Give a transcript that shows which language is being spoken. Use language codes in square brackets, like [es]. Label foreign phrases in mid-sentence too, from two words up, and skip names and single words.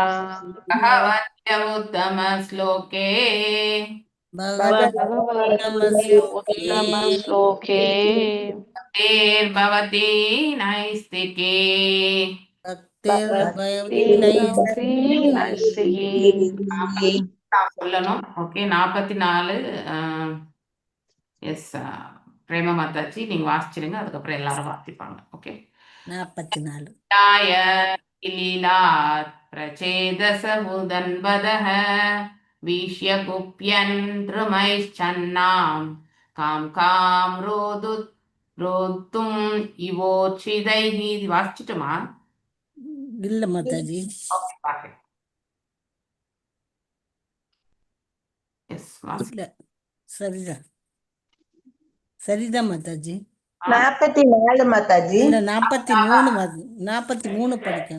[sa] भगवत्य उत्तमश्लोके भगवते भगवन्नमस्लोके उत्तमश्लोके भक्तिर्भवति नैस्तिके भक्तिर्भवति भक्ति नैष्ठिकी नरसिंहे [ta] நான் சொல்லணும் ஓகே 44 எஸ் பிரேம மாதாஜி நீங்க வாசிச்சிருங்க அதுக்கப்புறம் எல்லாரும் வாசிப்பாங்க ஓகே 44. [sa] याय लीलात् प्रचेदस उदन्वदः वीक्ष्य कुप्यन् द्रुमैश्चन्नां कां रोद्धुम् इवोचिदैः. [ta] இது வாசிச்சுட்டுமா? இல்ல மாதாஜி. ஓகே, பாருங்க. எஸ், வாசி. இல்ல சரிதான் சரிதான் மாதாஜி. 44 மாதாஜி. இல்ல 43 43 படிக்கணும்.